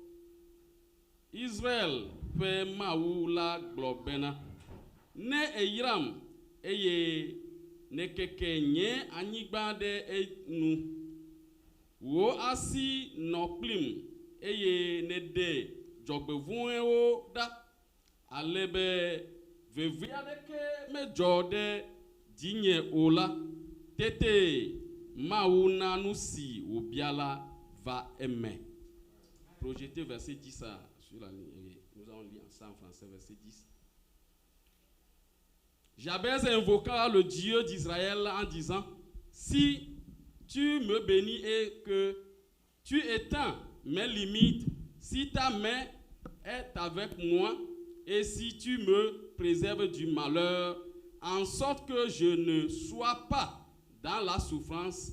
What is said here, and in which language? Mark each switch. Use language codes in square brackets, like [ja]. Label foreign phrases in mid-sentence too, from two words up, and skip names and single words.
[ee] Israel ƒe Mawu la gblɔ bena ne eyram eye ne keke nye anyigba ɖe enu wo asi nɔ kplim eye ne ɖe dzɔgbevɔ̃ewo ɖa ale be veve aɖeke medzɔ ɖe dzinye o la tete Mawu na nu si wòbia la va eme. [fr] Projetez verset 10 sur la ligne. Nous allons lire ensemble en français, verset 10. Jabez invoqua le Dieu d'Israël en disant: si tu me bénis et que tu étends mes limites, si ta main est avec moi et si tu me préserves du malheur, en sorte que je ne sois pas dans la souffrance.